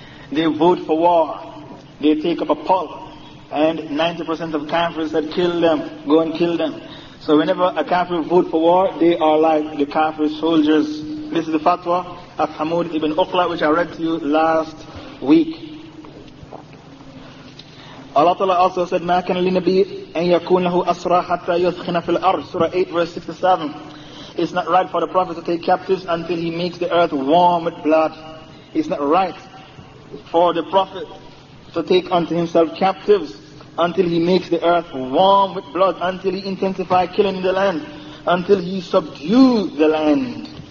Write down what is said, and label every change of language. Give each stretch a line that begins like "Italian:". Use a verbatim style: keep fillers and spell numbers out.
English: They vote for war. They take up a poll. And ninety percent of Kafirs said, kill them, go and kill them. So whenever a Kafir vote for war, they are like the Kafir soldiers. This is the fatwa of Hamoud ibn Uqla, which I read to you last week. Allah Ta'ala also said,
Arabic: مَا كَنَ لِنَبِيٍّ أَن يَكُونَ لَهُ أَسْرَى حَتَّى يُثْخِنَ فِي الْأَرْضِ.
English: Surah eight verse sixty-seven. It's not right for the Prophet to take captives until he makes the earth warm with blood. It's not right for the Prophet to take unto himself captives until he makes the earth warm with blood, until he intensifies killing in the land, until he subdues the land.